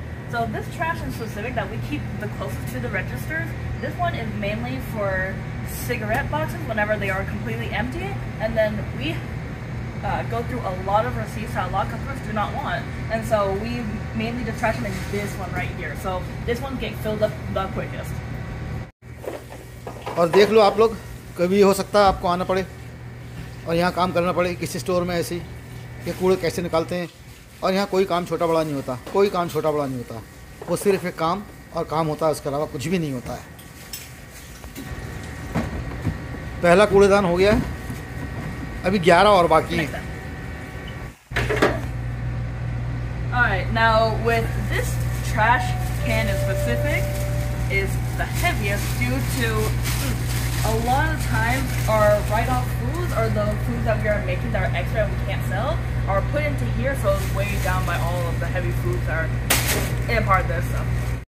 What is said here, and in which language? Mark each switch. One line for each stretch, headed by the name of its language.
English: So this trash in specific that we keep the closest to the registers, this one is mainly for cigarette boxes whenever they are completely empty, and then we go through a lot of receipts that a lot of customers do not want, and so we mainly the trash bin is this one right here. So this one gets filled up the quickest.
Hindi: और देख लो आप लोग, कभी हो सकता है आपको आना पड़े और यहाँ काम करना पड़े किसी स्टोर में ऐसे ही कि कूड़े कैसे निकालते हैं। और यहाँ कोई काम छोटा बड़ा नहीं होता, कोई काम छोटा बड़ा नहीं होता, वो सिर्फ एक काम और काम होता है, उसके अलावा कुछ भी नहीं होता है। पहला कूड़ेदान हो गया है, अभी 11 और बाकी हैं।
English: Alright, now with this trash can in specific is the heaviest due to a lot of times our write-off foods or the foods that we are making that are extra and we can't sell are put into here, so it's weighed down by all of the heavy foods that are in part of this stuff.